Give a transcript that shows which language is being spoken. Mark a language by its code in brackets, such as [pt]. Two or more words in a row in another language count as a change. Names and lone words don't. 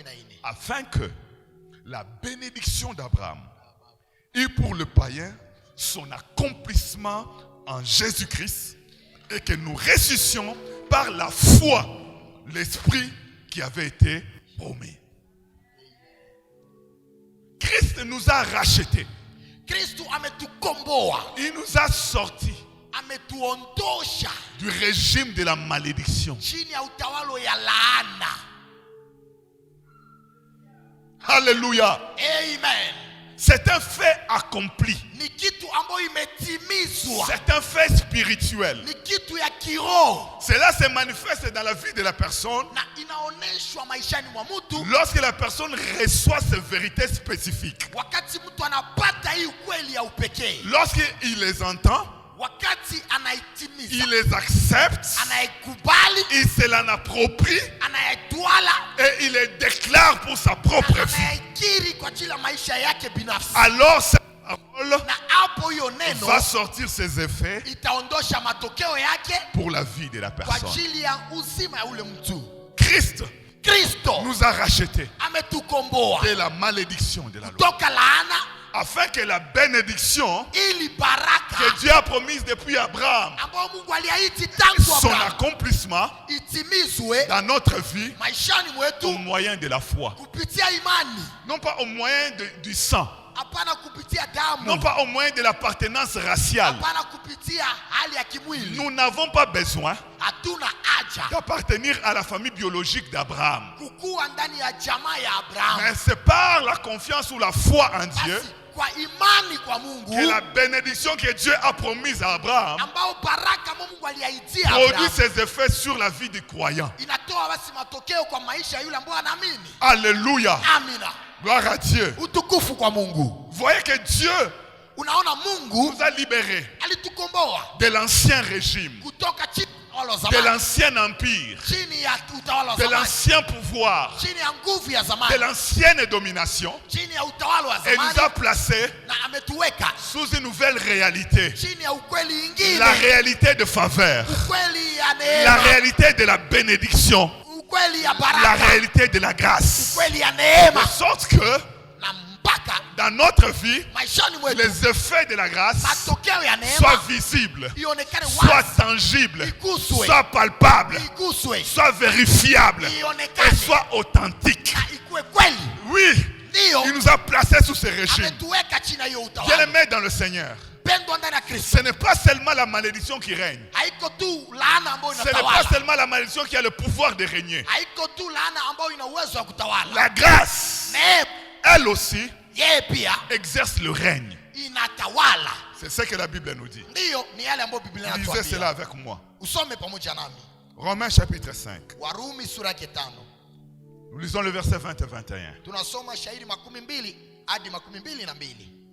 [fr] Afin que la bénédiction d'Abraham ait pour le païen son accomplissement en Jésus-Christ, et que nous ressuscitions par la foi l'esprit qui avait été promis. Christ nous a rachetés. [sw] Kristo ametukomboa, [fr] Il nous a sortis [sw] ametuondosha [fr] du régime de la malédiction. [sw] chini ya utawalo ya laana. [fr] Alléluia. Amen. C'est un fait accompli. [sw] Ni kitu ambayo imetimizwa, [fr] C'est un fait spirituel. [sw] ni kitu ya kiroho [fr] Cela se manifeste dans la vie de la personne [sw] na inaoneshwa maishani mwa mtu [fr] lorsque la personne reçoit ces vérités spécifiques. [sw] wakati mtu anapata hii ukweli ya upekee, [fr] Lorsqu'il les entend, [sw] wakati anaitimiza, [fr] il les accepte, [sw] anaikubali, [fr] il se l'en approprie [sw] anaitwala [fr] et il les déclare pour sa propre [sw] na [fr] vie. [sw] anaikiri kwa ajili ya maisha yake binafsi. [fr] Alors cette parole [sw] Na hapo hiyo neno [fr] va sortir ses effets [sw] itaondosha matokeo yake [fr] pour la vie de la [sw] kwa [fr] personne. [sw] ajili ya uzima ya ule mtu. [fr] Christ [sw] Kristo [fr] nous a rachetés [sw] ametukomboa [fr] de la malédiction de la loi, [sw] kutoka laana [fr] afin que la bénédiction [sw] ili baraka [fr] que Dieu a promise depuis Abraham, [sw] ambayo Mungu aliahidi tangu [fr] son [sw] Abrahamu [fr] accomplissement [sw] itimizwe [fr] dans notre vie [sw] maishani [fr] au [sw] mwetu [fr] moyen de la foi. [sw] kupitia imani, [fr] Non pas au moyen du sang, [sw] hapana kupitia [fr] non [sw] damu, [fr] pas au moyen de l'appartenance raciale. [sw] hapana kupitia hali ya kimwili. [fr] Nous n'avons pas besoin [sw] Hatuna haja [fr] d'appartenir à la famille biologique d'Abraham. [sw] kukuwa ndani ya jamaa ya Abrahamu, [fr] Mais c'est par la confiance ou la foi en Dieu [sw] basi kwa imani kwa Mungu [fr] que la bénédiction que Dieu a promise à Abraham [sw] ambao baraka Mungu aliahidia [fr] produit [sw] Abrahamu [fr] ses effets sur la vie du croyant. [sw] inatoa basi matokeo kwa maisha ya yule ambaye anaamini. [fr] Alléluia. [sw] Amina, [fr] Gloire à Dieu. [sw] utukufu kwa Mungu. [fr] Vous voyez que Dieu [sw] Unaona, Mungu [fr] nous a libérés [sw] alitukomboa [fr] de l'ancien régime, [sw] kutoka chini ya utawala wa [fr] de [sw] zamani, [fr] l'ancien empire, [sw] chini ya utawala wa [fr] de [sw] zamani, [fr] l'ancien pouvoir, [sw] chini ya nguvu ya [fr] de [sw] zamani, [fr] l'ancienne domination, [sw] chini ya utawala wa [fr] et nous a [sw] zamani, [fr] placés [sw] na ametuweka [fr] sous une nouvelle réalité. [sw] chini ya ukweli ingine, [fr] La réalité de faveur, [sw] ukweli ya [fr] la [sw] neema, [fr] réalité de la bénédiction, [sw] ukweli ya [fr] la [sw] baraka, [fr] réalité de la grâce. [sw] ukweli ya neema, [fr] De sorte que [sw] na mpaka [fr] dans notre vie, [sw] maishani mwetu [fr] les effets de la grâce [sw] matokeo ya [fr] soient [sw] neema [fr] visibles, [sw] ionekane [fr] soient [sw] wazi, [fr] tangibles, [sw] iguswe, [fr] soient palpables, [sw] iguswe, [fr] soient vérifiables et [sw] ionekane [fr] soient authentiques. [sw] na ikuwe kweli. [fr] Oui, [sw] Ndiyo [fr] il nous a placés sous ce régime. [sw] ametuweka chini ya hiyo [fr] Bien [sw] utawala. [fr] aimé dans le Seigneur, [sw] Pendwa ndani ya Kristo, [fr] ce n'est pas seulement la malédiction qui règne. [sw] haiko tu laana ambayo [fr] Ce n'est pas [sw] inatawala, [fr] seulement la malédiction qui a le pouvoir de régner. [sw] haiko tu laana ambayo ina uwezo wa kutawala. [fr] La grâce, [sw] Neema [fr] elle aussi, [sw] yeye pia [fr] exerce le règne. [sw] inatawala. [fr] C'est ce que la Bible nous dit. [sw] Ndiyo, ni yale ambayo Biblia [fr] Lisez cela [sw] inatuambia. [fr] avec moi. [sw] Usome pamoja nami [fr] Romains chapitre 5. [sw] Warumi sura yake 5. [fr] Nous lisons le verset 20 et 21. [sw] Tunasoma shairi 12 hadi 22.